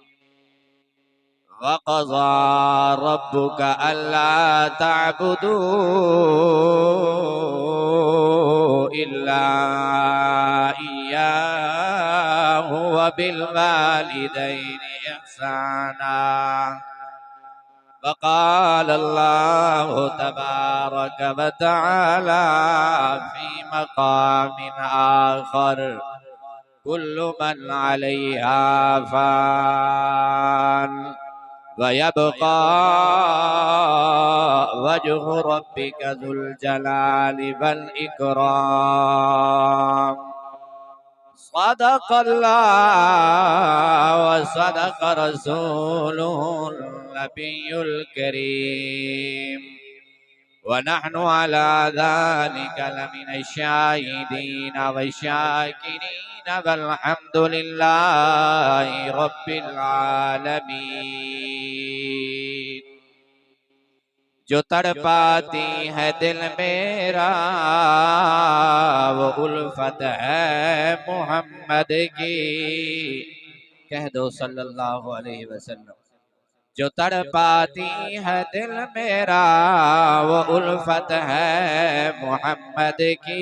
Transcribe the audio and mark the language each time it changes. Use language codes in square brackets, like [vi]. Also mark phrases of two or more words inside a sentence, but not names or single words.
[ar] وقضى ربك ألا تعبدوا إلا إياه وبالوالدين إحسانا. وقال الله تبارك وتعالى في مقام آخر كل من عليها فان ويبقى وجه ربك ذو الجلال والإكرام. صدق الله وصدق رسوله النبي الكريم ونحن على ذلك لمن الشاهدين والشاكرين والحمد لله رب العالمين. [ur] جو تڑپاتی ہے دل میرا وہ الفت ہے محمد کی. کہہ دو [ar] صلى الله عليه وسلم. [ur] جو تڑپاتی ہے دل میرا وہ الفت ہے محمد کی.